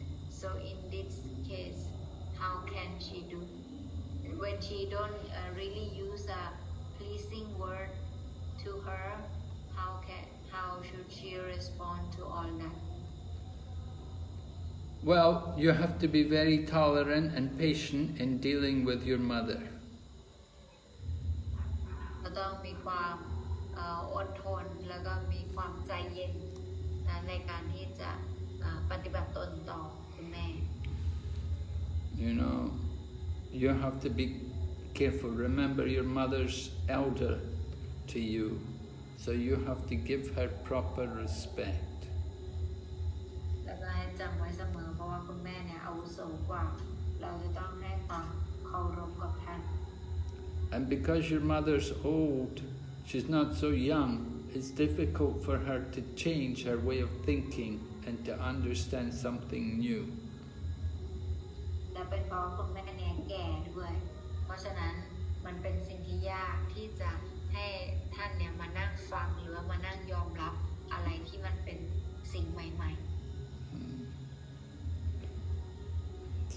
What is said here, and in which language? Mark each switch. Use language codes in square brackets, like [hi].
[en] So in this case, how can she do when she don't really use a pleasing word to her? How should she respond to all that? Well, you have to be very tolerant and patient in dealing with your mother. [th] ต้องมีความอดทนแล้วก็มีความใจเย็นในการที่จะปฏิบัติตนต่อคุณแม่ [en] You know, you have to be careful. Remember, your mother's elder to you, so you have to give her proper respect. [th] แล้วก็ให้จำไว้เสมอเพราะว่าคุณแม่เนี่ยอาวุโสกว่าเราจะต้องให้ความเคารพกับท่าน [en] And because your mother's old, she's not so young, it's difficult for her to change her way of thinking and to understand something new. [th] และเป็นเพราะคุณแม่เนี่ยแก่ด้วยเพราะฉะนั้นมันเป็นสิ่งที่ยากที่จะให้ท่านเนี่ยมานั่งฟังหรือว่ามานั่งยอมรับอะไรที่มันเป็นสิ่งใหม่ๆ